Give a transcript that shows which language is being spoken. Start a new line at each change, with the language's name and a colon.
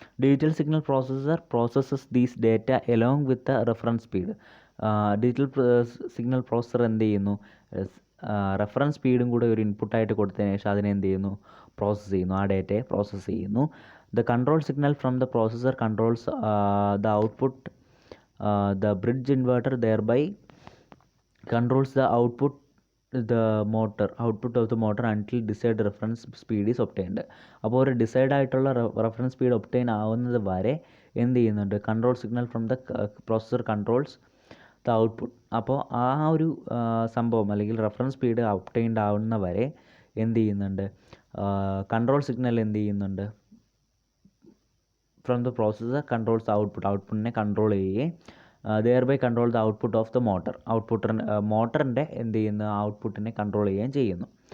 English: Digital signal processes these data along with reference speed.
Malayalam: Digital signal processor എന്ത് ചെയ്യുന്നു, reference സ്പീഡും കൂടെ ഒരു ഇൻപുട്ടായിട്ട് കൊടുത്തതിന് ശേഷം അതിനെ എന്ത് ചെയ്യുന്നു, പ്രോസസ്സ് ചെയ്യുന്നു, ആ ഡേറ്റയെ പ്രോസസ്സ് ചെയ്യുന്നു.
English: The control signal from the processor controls the output. The bridge inverter thereby controls the output of the motor until desired reference speed is obtained.
Malayalam: അപ്പോൾ ഒരു ഡിസൈഡ് ആയിട്ടുള്ള റെഫറൻസ് സ്പീഡ് ഒബ്റ്റെയിൻ ആവുന്നത് വരെ എന്ത് ചെയ്യുന്നുണ്ട്,
English: Control signal from the processor controls the output.
Malayalam: അപ്പോൾ ആ ഒരു സംഭവം അല്ലെങ്കിൽ റെഫറൻസ് സ്പീഡ് ഒബ്റ്റെയിൻഡ് ആവുന്ന വരെ എന്ത് ചെയ്യുന്നുണ്ട്, കൺട്രോൾ സിഗ്നൽ എന്ത് ചെയ്യുന്നുണ്ട്,
English: from the processor controls
Malayalam: ഔട്ട്പുട്ടിനെ കൺട്രോൾ ചെയ്യുകയും
English: thereby control the output of the motor,
Malayalam: മോട്ടറിൻ്റെ എന്ത് ചെയ്യുന്ന ഔട്ട്പുട്ടിനെ കൺട്രോൾ ചെയ്യുകയും ചെയ്യുന്നു.